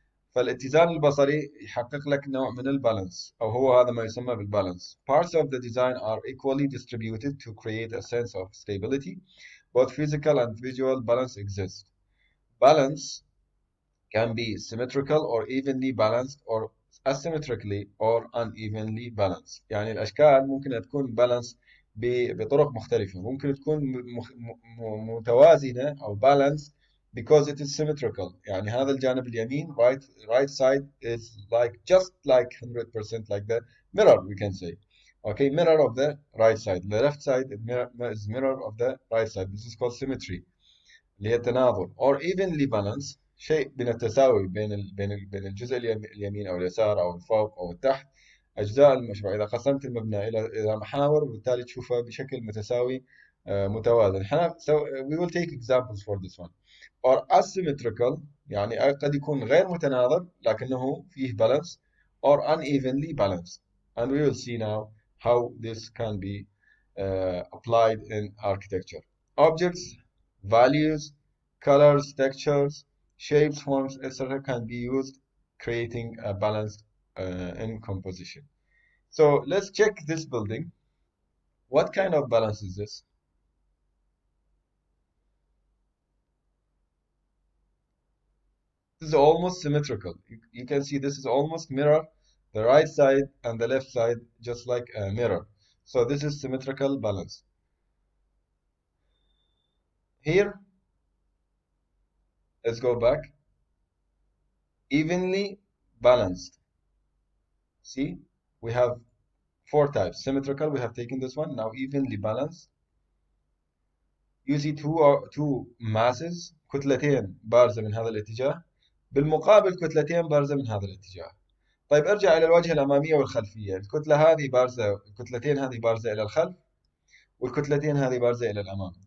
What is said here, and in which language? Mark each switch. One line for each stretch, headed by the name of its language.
Arabic: فالاتزان البصري يحقق لك نوع من البالانس، أو هو هذا ما يسمى بالبالانس.
English: Parts of the design are equally distributed to create a sense of stability. Both physical and visual balance exist. Balance can be symmetrical or evenly balanced or asymmetrically or unevenly balanced.
Arabic: يعني الأشكال ممكن تكون balance بطرق مختلفة، ممكن تكون متوازنة أو
English: balanced because it is symmetrical.
Arabic: يعني هذا الجانب اليمين
English: right side is like just like 100% like the mirror, we can say. Okay, mirror of the right side. The left side is mirror of the right side. This is called symmetry
Arabic: اللي هي التناظر.
English: Or evenly balanced
Arabic: شيء من التساوي بين الجزء اليمين او اليسار او الفوق او التحت. اجزاء المشروع اذا قسمت المبنى الى محاور وبالتالي تشوفه بشكل متساوي متوازن.
English: we will take examples for this one. Or asymmetrical
Arabic: يعني قد يكون غير متناظر لكنه فيه balance.
English: Or unevenly balanced, and we will see now how this can be applied in architecture. Objects, values, colors, textures, shapes, forms, etc. can be used, creating a balance in composition. So let's check this building. What kind of balance is this? This is almost symmetrical. You can see this is almost mirror, the right side and the left side, just like a mirror. So this is symmetrical balance. Here, let's go back. Evenly balanced. See, we have four types. Symmetrical, we have taken this one. Now evenly balanced. You see two masses،
Arabic: كتلتين بارزة من هذا الاتجاه، بالمقابل كتلتين بارزة من هذا الاتجاه. طيب ارجع إلى الواجهة الأمامية والخلفية. الكتلة هذه بارزة، الكتلتين هذه بارزة إلى الخلف، والكتلتين هذه بارزة إلى الأمام.